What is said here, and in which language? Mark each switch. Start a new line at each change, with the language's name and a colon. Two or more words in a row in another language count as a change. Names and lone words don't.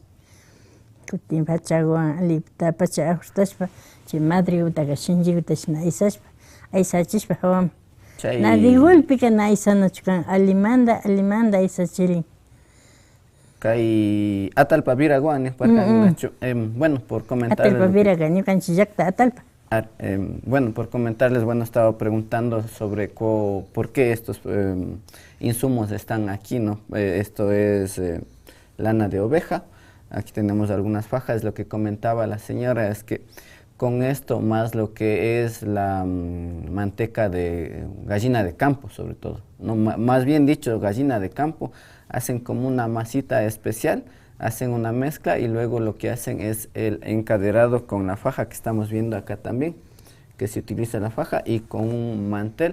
Quechua: Kutin pachaguwan alipta pacha ajustashpa chay madrigutaka shinchiguta shina aysashpa aysachishpa hawaman. Nadie golpika na aysanachukan alimanda aysachirin. Kay Atalpa viraguan ni
Spanish: bueno, por comentarles.
Quechua: Atalpa viraga ñukanchik llaqta Atalpa.
Spanish: Bueno, por comentarles, bueno, estaba preguntando sobre por qué estos insumos están aquí, ¿no? Esto es lana de oveja. Aquí tenemos algunas fajas. Lo que comentaba la señora es que con esto, más lo que es la manteca de gallina de campo, sobre todo, no, más bien dicho, gallina de campo, hacen como una masita especial, hacen una mezcla y luego lo que hacen es el encaderado con la faja que estamos viendo acá también, que se utiliza la faja, y con un mantel.